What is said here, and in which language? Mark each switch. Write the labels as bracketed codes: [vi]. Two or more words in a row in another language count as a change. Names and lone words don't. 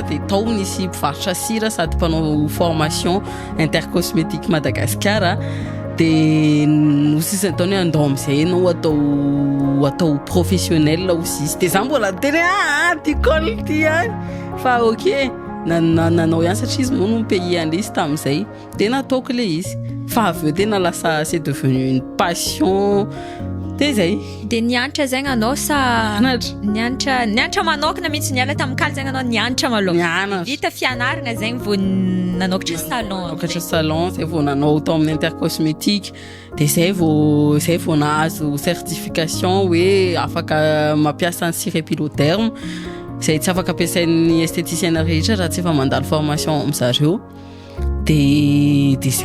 [mg] dia tao nisy mpivarotra sira sady mpanao formation intercosmétique Madagascar dia nosisany taony hoe andao amin'izay ianao atao [fr] professionnel aussi [mg] izy dia za mbola teny tikôly ty any fa ok nanao ihany satria izy moa no pays an'ilay izy tamin'izay dia nataoko ilay izy fa avy eo tena lasa [fr] c'est devenu une passion [mg] dia zay dia nianatra zegny anao sa nianatra manokana mihitsy niala tamin'kaly zegny anao nianatra maloha vita fianarana zegny vao nanokatra salon zay vao nanao tao amin'ny intercosmétique dia zay vao nahazo certification hoe afaka mampiasa ny cire épiloderme zay tsy afaka ampiasain'ny esthéticienne rehetra raha tsy efa mandalo formation amin'zareo dia zay